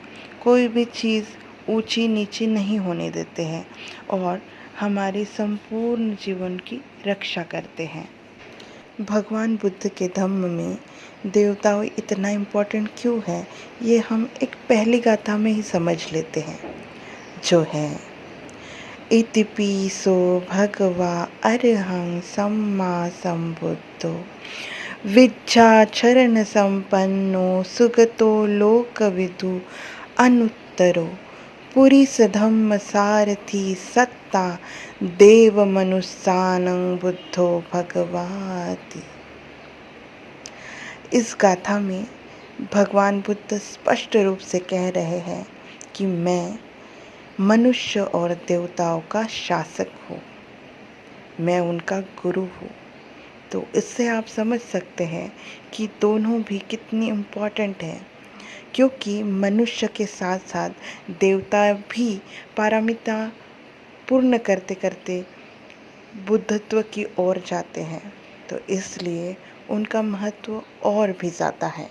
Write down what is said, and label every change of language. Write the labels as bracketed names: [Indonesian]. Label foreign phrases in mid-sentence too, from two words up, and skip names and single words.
[Hindi] कोई भी चीज़ ऊंची नीची नहीं होने देते हैं और हमारे संपूर्ण जीवन की रक्षा करते हैं। भगवान बुद्ध के धम्म में देवताओं इतना इम्पोर्टेंट क्यों है, ये हम एक पहली गाथा में ही समझ लेते हैं, जो है [Pali] इतिपिसो भगवा अरहं सम्मा संबुद्धो विद्याचरण संपन्नो सुगतो लोकविदु अनुत्तरो पुरीस धम्म सारथी सत्ता देव मनुष्यानं बुद्धो भगवाति। [Hindi] इस गाथा में भगवान बुद्ध स्पष्ट रूप से कह रहे हैं कि मैं मनुष्य और देवताओं का शासक हूँ, मैं उनका गुरु हूँ। तो इससे आप समझ सकते हैं कि दोनों भी कितनी इम्पोर्टेंट है, क्योंकि मनुष्य के साथ साथ देवता भी पारमिता पूर्ण करते करते बुद्धत्व की ओर जाते हैं, तो इसलिए उनका महत्व और भी ज़्यादा है।